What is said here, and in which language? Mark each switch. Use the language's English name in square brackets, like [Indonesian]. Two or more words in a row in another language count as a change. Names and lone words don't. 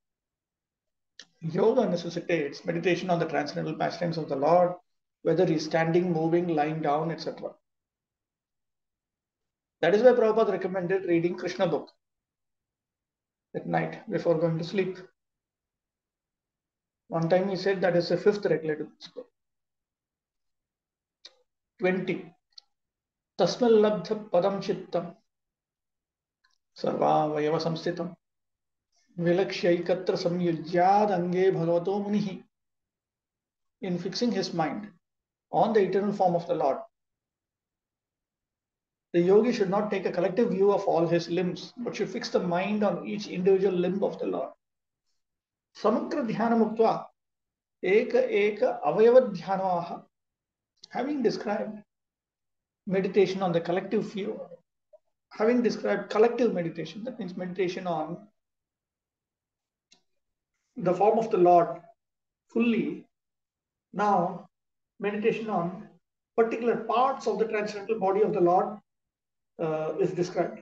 [English] Yoga necessitates meditation on the transcendental pastimes of the Lord, whether he is standing, moving, lying down, etc. That is why Prabhupada recommended reading Krishna book at night before going to sleep. One time he said that is the fifth regulative principle. 20. [Sanskrit] Tasmallabdha padam chittam sarvavayava samsthitam vilakshyaikatra samyujyad ange bhagavato munihi. [English] In fixing his mind on the eternal form of the Lord, the yogi should not take a collective view of all his limbs, but should fix the mind on each individual limb of the Lord. [Sanskrit] Samagra dhyanam uktva eka avayava dhyanaha. [English] Having described meditation on the collective view, having described collective meditation, that means meditation on the form of the Lord fully, now meditation on particular parts of the transcendental body of the Lord is described.